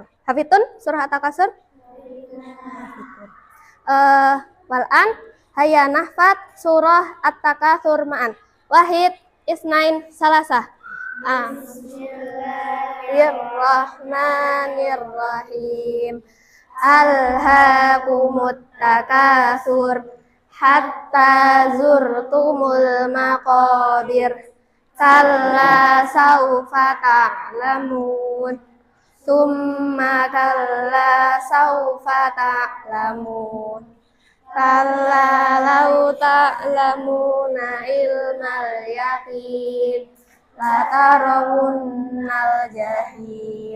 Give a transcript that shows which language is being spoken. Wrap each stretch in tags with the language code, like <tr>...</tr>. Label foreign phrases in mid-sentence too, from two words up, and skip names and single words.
<ar>حافظون سورة التكاثر؟ والآن هيا نحفظ سورة التكاثر معا. واحد اثنان ثلاثة. Bismillahirrahmanirrahim. ألهاكم التكاثر حتى زرتم المقابر. كلا سوف تعلمون. ثم كلا سوف تعلمون. كلا لو تعلمون علم اليقين لترون الجحيم.</ar>